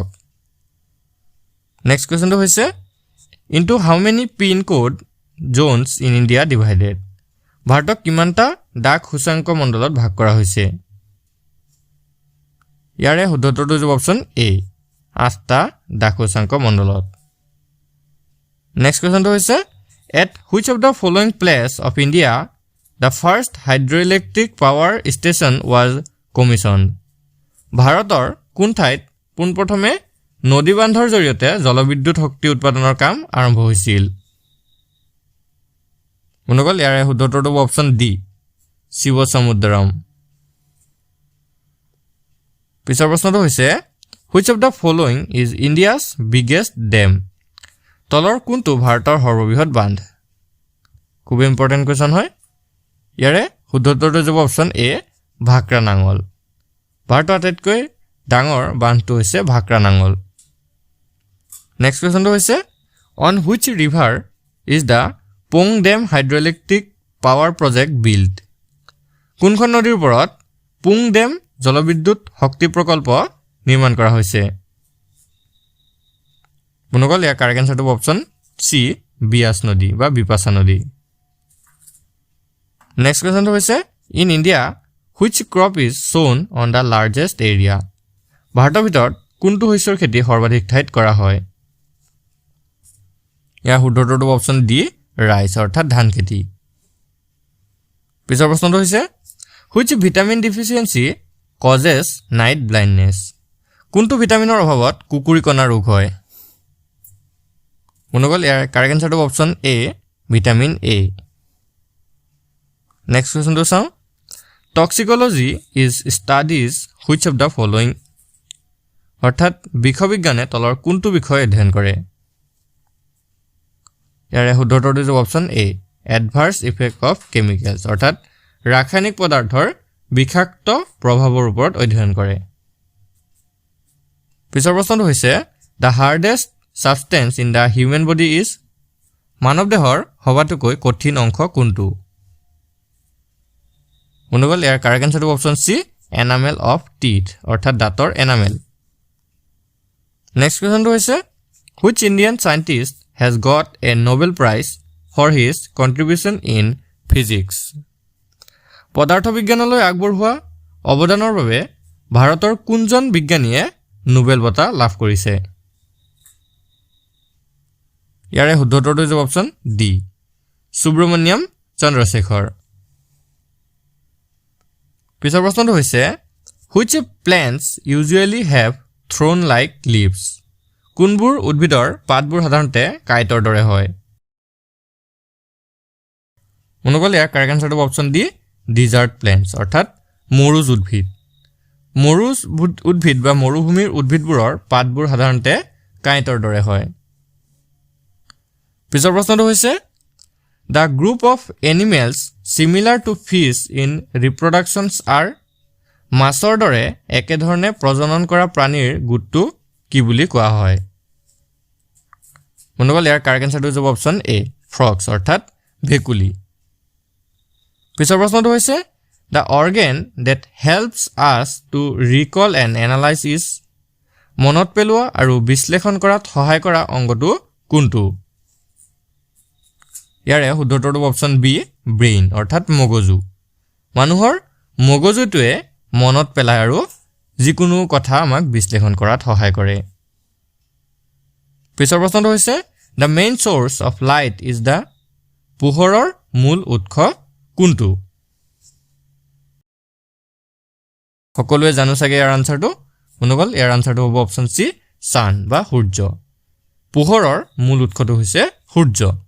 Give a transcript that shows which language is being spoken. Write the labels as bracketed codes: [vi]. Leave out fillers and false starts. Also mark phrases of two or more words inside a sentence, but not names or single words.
[en] next question হৈছে into how many pin code zones in India divided? [as] ভাৰতক কিমানটা ডাক সূচাংক মণ্ডলত ভাগ কৰা হৈছে? ইয়াৰে শুদ্ধ উত্তৰটো হ'ব [en] option A [as] 8টা দাক্ষাংশ মণ্ডলত [en] next question [as] হৈছে [en] at which of the following place of India the first hydroelectric power station was commissioned [as] ভাৰতৰ কোন ঠাইত পোনপ্ৰথমে নদী বান্ধৰ জৰিয়তে জলবিদ্যুৎ শক্তি উৎপাদনৰ কাম আৰম্ভ হৈছিল মনগল ইয়াৰে শুদ্ধ উত্তৰটো হ'ব [en] option D [as] শিৱসমুদ্ৰম পিছৰ প্ৰশ্নটো হৈছে [en] which of the following is India's biggest dam [as] তলৰ কোনটো ভাৰতৰ সৰ্ববৃহৎ বান্ধ খুব [en] important question [as] হয় ইয়াৰে শুদ্ধ উত্তৰটো হ'ব [en] option A [as] ভাক্ৰা নাঙল ভাৰতৰ আটাইতকৈ ডাঙৰ বান্ধটো হৈছে ভাক্ৰা নাঙল [en] next question [as] হৈছে [en] on which river is the Pong Dam hydroelectric power project built [as] কোনখন নদীৰ ওপৰত পুং ডেম জলবিদ্যুৎ শক্তি প্ৰকল্প নিৰ্মাণ কৰা হৈছে মনগল ইয়াৰ [en] correct answer option C [as] বিয়াস নদী বা বিপাশা নদী [en] next question [as] হৈছে [en] in India which crop is sown on the largest area [as] ভাৰতৰ ভিতৰত কোনটো শস্যৰ খেতি সৰ্বাধিক ঠাইত কৰা হয় ইয়াৰ শুদ্ধ উত্তৰটো [en] option D rice [as] অৰ্থাৎ ধান খেতি পিছৰ প্ৰশ্নটো হৈছে [en] which vitamin deficiency causes night blindness [as] কোনটো ভিটামিনৰ অভাৱত কুকুৰিকণা ৰোগ হয় মনগল ইয়াৰ [en] correct answer option A vitamin A next question [as] চাওঁ [en] toxicology is studies which of the following [as] অৰ্থাৎ বিষবিজ্ঞানে তলৰ কোনটো বিষয় অধ্যয়ন কৰে ইয়াৰে শুদ্ধ উত্তৰটো হ'ব [en] option A adverse effect of chemicals [as] অৰ্থাৎ ৰাসায়নিক পদাৰ্থৰ বিষাক্ত প্ৰভাৱৰ ওপৰত অধ্যয়ন কৰে পিছৰ প্ৰশ্নটো হৈছে [en] the hardest substance in the human body is [as] মানৱ দেহৰ সবাতোকৈ কঠিন অংশ কোনটো মনগল ইয়াৰ [en] correct answer option C enamel of teeth [as] অৰ্থাৎ দাঁতৰ এনামেল [en] next question [as] হৈছে [en] which Indian scientist has got a Nobel Prize for his contribution in physics [as] পদাৰ্থ বিজ্ঞানলৈ আগবঢ়োৱা অৱদানৰ বাবে ভাৰতৰ কোনজন বিজ্ঞানীয়ে নোবেল বঁটা লাভ কৰিছে ইয়াৰে শুদ্ধ উত্তৰটো হ'ব [en] option D [as] সুব্ৰমণ্যম চন্দ্ৰশেখৰ পিছৰ প্ৰশ্নটো হৈছে [en] which plants usually have thorn like leaves [as] কোনবোৰ উদ্ভিদৰ পাতবোৰ সাধাৰণতে কাইটৰ দৰে হয় মনগল ইয়াৰ [en] correct answer option D desert plants [as] অৰ্থাৎ মৰুজ উদ্ভিদ মৰুজ উদ্ভিদ বা মৰুভূমিৰ উদ্ভিদবোৰৰ পাতবোৰ সাধাৰণতে কাইটৰ দৰে হয় পিছৰ প্ৰশ্নটো হৈছে [en] the group of animals similar to fish in reproductions are [as] মাছৰ দৰে একেধৰণে প্ৰজনন কৰা প্ৰাণীৰ গোটটো কি বুলি কোৱা হয় মনগল ইয়াৰ [en] correct answer [as] হ'ব [en] option A frogs [as] অৰ্থাৎ ভেকুলী পিছৰ প্ৰশ্নটো হৈছে [en] the organ that helps us to recall and analyze is [as] মনত পেলোৱা আৰু বিশ্লেষণ কৰাত সহায় কৰা অংগটো কোনটো ইয়াৰে শুদ্ধ উত্তৰটো [en] option B brain [as] অৰ্থাৎ মগজু মানুহৰ মগজুটোৱে মনত পেলায় আৰু যিকোনো কথা আমাক বিশ্লেষণ কৰাত সহায় কৰে পিছৰ প্ৰশ্নটো হৈছে [en] the main source of light is the [as] পোহৰৰ মূল উৎস কোনটো সকলোৱে জানো চাগে ইয়াৰ আনসাৰটো মনগল ইয়াৰ আনসাৰটো হ'ব [en] option C sun [as] বা সূৰ্য পোহৰৰ মূল উৎসটো হৈছে সূৰ্য